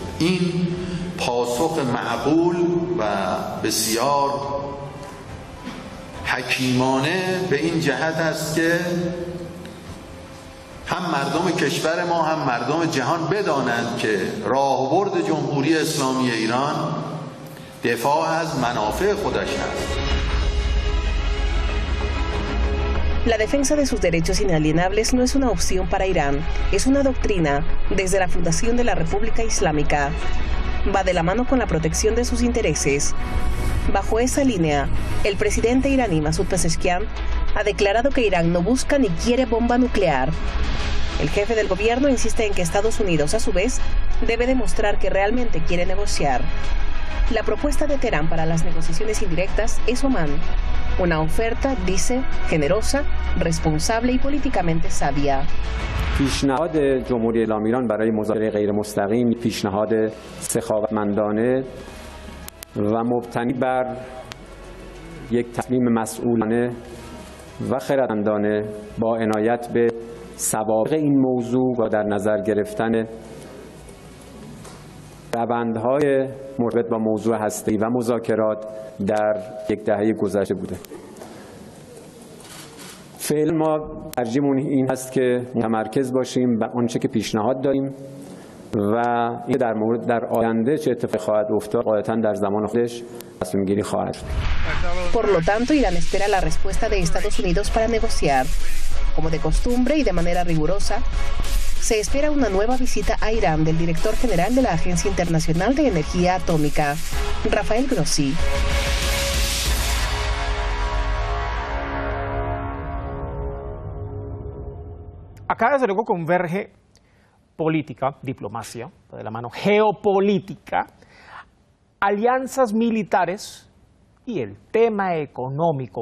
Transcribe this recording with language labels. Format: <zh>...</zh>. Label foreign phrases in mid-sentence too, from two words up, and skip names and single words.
<fa>این پاسخ معقول و بسیار حکیمانه به این جهت است که هم مردم کشور ما هم مردم جهان بدانند که راهبرد جمهوری اسلامی ایران دفاع از منافع خودش است.</fa> <es>La defensa de sus derechos inalienables no es una opción para Irán, es una doctrina desde la fundación de la República Islámica. Va de la mano con la protección de sus intereses. Bajo esa línea, el presidente iraní Masoud Pezeshkian ha declarado que Irán no busca ni quiere bomba nuclear. El jefe del gobierno insiste en que Estados Unidos, a su vez, debe demostrar que realmente quiere negociar. La propuesta de Teherán para las negociaciones indirectas es Omán. Una oferta, dice, generosa, responsable y políticamente sabia.</es> <fa>پیشنهاد جمهوری اسلامی ایران برای مذاکره غیر مستقیم پیشنهاد سخاوتمندانه و مبتنی بر یک تصمیم مسئولانه و خردمندانه با عنایت به سوابق این موضوع و در نظر گرفتن روندهای مرتبط با موضوع هسته‌ای و مذاکرات در یک دهه گذشته بوده. فعلا ما ترجیحمون این هست که متمرکز باشیم و آنچه که پیشنهاد داریم و این در مورد در آینده چه اتفاقی خواهد افتاد قاعدتاً در زمان خودش تصمیم گیری خواهد شد.</fa> <es>Por lo tanto, Irán espera la respuesta de Estados Unidos para negociar. Como de costumbre y de manera rigurosa, se espera una nueva visita a Irán del director general de la Agencia Internacional de Energía Atómica, Rafael Grossi. Acá desde luego converge política, diplomacia, de la mano geopolítica, alianzas militares y el tema económico.</es>